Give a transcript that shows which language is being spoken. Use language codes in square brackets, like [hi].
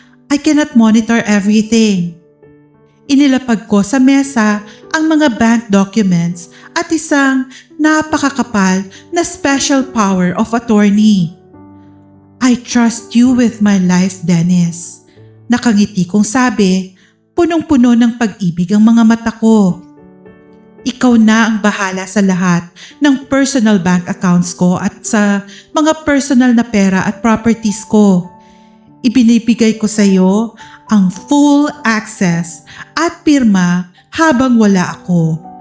[en] I cannot monitor everything." [tl] Inilapag ko sa mesa ang mga bank documents at isang napakakapal na special power of attorney. [en] "I trust you with my life, Dennis." [tl] Nakangiti kong sabi, punong-puno ng pag-ibig ang mga mata ko. "Ikaw na ang bahala sa lahat ng personal bank accounts ko at sa mga personal na pera at properties ko. Ibinibigay ko sa iyo ang full access at pirma habang wala ako.